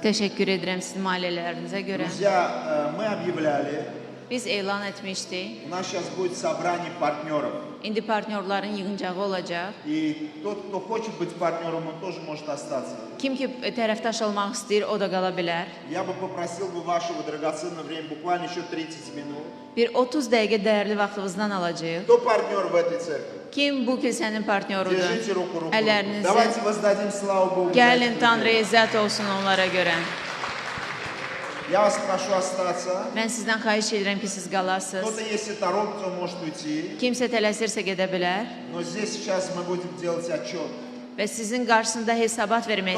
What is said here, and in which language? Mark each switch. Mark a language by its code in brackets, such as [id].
[az] Təşəkkür edirəm sizin maliyyələrinizə görə. [ru] Друзья, мы объявляли, [az] Biz elan etmişdik. [ru] у нас сейчас будет собрание партнеров. [az] İndi partnyorların yığıncağı olacaq. [ru] И тот, кто хочет быть партнером, он тоже может остаться. [az] Kim ki tərəfdaş olmaq istəyir, o da qala bilər. [ru] Я бы попросил бы вашего драгоценного времени, буквально еще 30 минут. [az] Bir 30 dəqiqə dəyərli vaxtınızdan alacağıq. [ru] Кто партнер в этой церкви? [az] Kim bu kilsənin partnyorudur? [ru] Держите руку руку. [az] Əllərinizi. [ru] Давайте воздадим славу Богу. за [az] Gəlin [ru] этих [az] Tanrı [ru] людей. [az] izzət olsun onlara görə. [ru] Я вас прошу остаться. [az] Mən sizdən xahiş edirəm ki, siz qalasınız. [ru] Кто-то, если торопится, он может уйти. [az] Kimsə tələsirsə gedə bilər [ru] Но здесь сейчас мы будем делать отчет. [az] və sizin qarşısında hesabat vermək